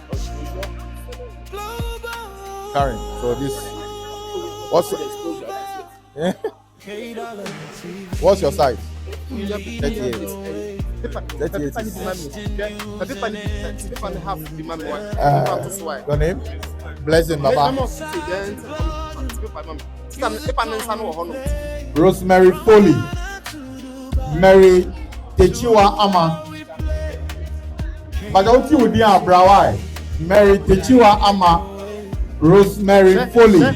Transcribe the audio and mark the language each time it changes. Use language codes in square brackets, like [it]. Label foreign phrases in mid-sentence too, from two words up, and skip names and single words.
[en] Karen, so this. What's your size? 38. Your name? Blessing Baba. Rosemary Foley. Mary Techiwa Ama. Bagauti Udia Brawai. Mary Techiwa Ama. Rosemary Foley.